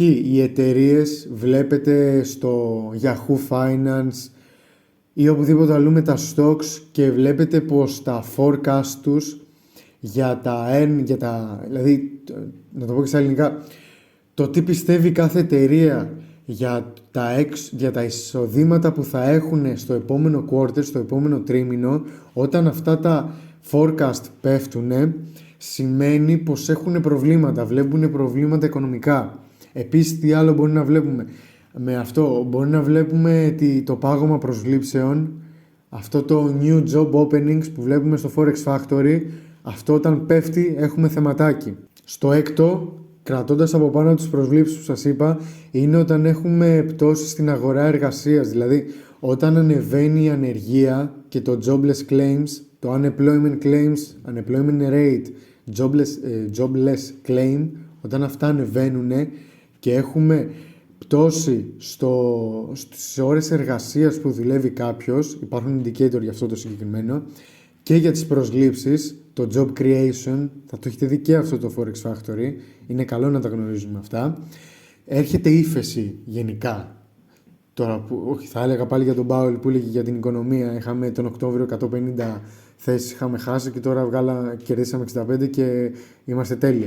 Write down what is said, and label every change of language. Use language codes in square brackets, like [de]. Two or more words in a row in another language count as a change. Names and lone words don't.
[el] οι εταιρείες βλέπετε στο Yahoo Finance ή οπουδήποτε αλλού με τα stocks και βλέπετε πως τα forecast τους δηλαδή, να το πω και στα ελληνικά, το τι πιστεύει κάθε εταιρεία για τα εισοδήματα που θα έχουν στο επόμενο quarter, στο επόμενο τρίμηνο, όταν αυτά τα forecast πέφτουν, σημαίνει πως έχουν προβλήματα, βλέπουν προβλήματα οικονομικά. Επίσης, τι άλλο μπορεί να βλέπουμε? Με αυτό μπορεί να βλέπουμε το πάγωμα προσλήψεων, αυτό το [en] new job openings [el] που βλέπουμε στο Forex Factory, αυτό όταν πέφτει έχουμε θεματάκι. Στο έκτο, κρατώντας από πάνω τις προσλήψεις που σας είπα, είναι όταν έχουμε πτώση στην αγορά εργασίας, δηλαδή όταν ανεβαίνει η ανεργία και το [en] jobless claims, [el] το [en] unemployment claims, unemployment rate, jobless claim, [el] όταν αυτά ανεβαίνουν και έχουμε πτώση στις ώρες εργασίας που δουλεύει κάποιος, υπάρχουν indicator για αυτό το συγκεκριμένο, και για τις προσλήψεις, το [en] job creation, [el] θα το έχετε δει και αυτό το Forex Factory, είναι καλό να τα γνωρίζουμε αυτά. Έρχεται ύφεση γενικά. Τώρα, όχι, θα έλεγα πάλι για τον Powell που έλεγε για την οικονομία, είχαμε τον Οκτώβριο 150 θέσεις είχαμε χάσει και τώρα κερδίσαμε 65 και είμαστε τέλεια.